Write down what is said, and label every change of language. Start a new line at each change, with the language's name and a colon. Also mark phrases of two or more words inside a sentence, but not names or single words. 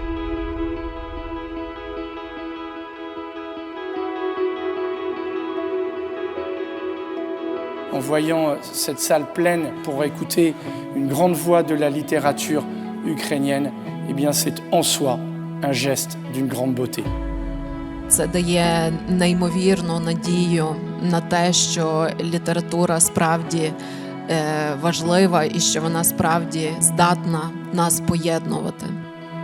French: En voyant cette salle pleine pour écouter une grande voix de la littérature ukrainienne, eh bien c'est en soi un geste d'une grande beauté.
Ukrainian: Це дає неймовірну надію на те, що література справді важлива і що вона справді здатна нас поєднувати.